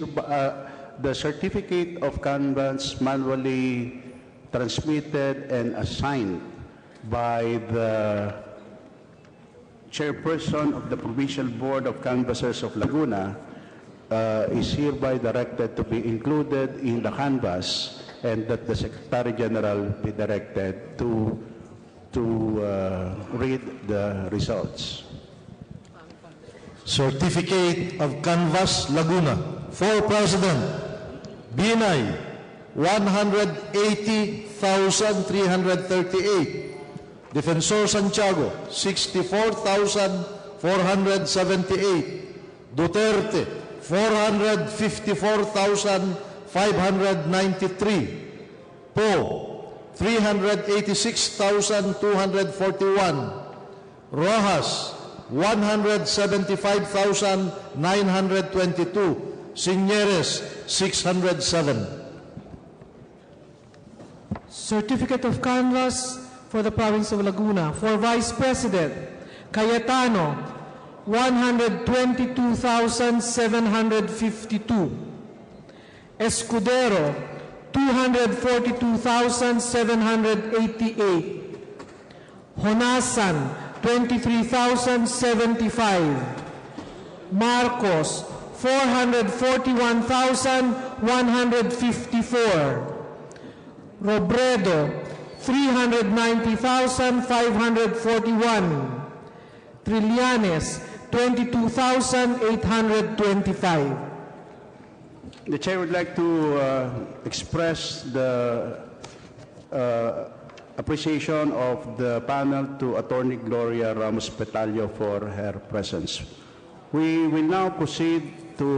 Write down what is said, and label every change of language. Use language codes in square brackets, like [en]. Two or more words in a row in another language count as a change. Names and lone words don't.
[en] The certificate of canvass manually transmitted and assigned by the chairperson of the Provincial Board of Canvassers of Laguna is hereby directed to be included in the canvass, and that the Secretary General be directed to read the results. Certificate of Canvass Laguna. For President, Binay, 180,338. Defensor Santiago, 64,478. Duterte, 454,593. Poe, 386,241. Rojas, 175,922. Signeres, 607. Certificate of Canvass for the province of Laguna. For Vice President, Cayetano, 122,752. Escudero, 242,788. Honasan, 23,075. Marcos, 441,154. Robredo, 390,541. Trillanes, 22,825. The Chair would like to express the appreciation of the panel to Attorney Gloria Ramos Petalio for her presence. We will now proceed to